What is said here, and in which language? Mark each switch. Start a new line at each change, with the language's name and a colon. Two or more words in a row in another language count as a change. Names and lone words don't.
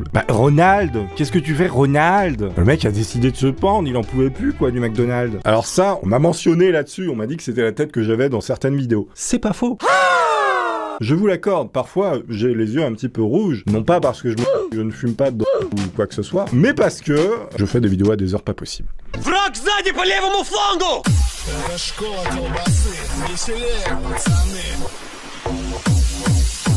French: Bah Ronald, qu'est-ce que tu fais Ronald? Le mec a décidé de se pendre, il en pouvait plus quoi du McDonald's. Alors ça, on m'a mentionné là-dessus, on m'a dit que c'était la tête que j'avais dans certaines vidéos. C'est pas faux. Je vous l'accorde, parfois j'ai les yeux un petit peu rouges, non pas parce que je ne fume pas de ou quoi que ce soit, mais parce que je fais des vidéos à des heures pas possibles.
Russian: Враг сзади по левому флангу! Хорошо, колбасы, веселее, пацаны.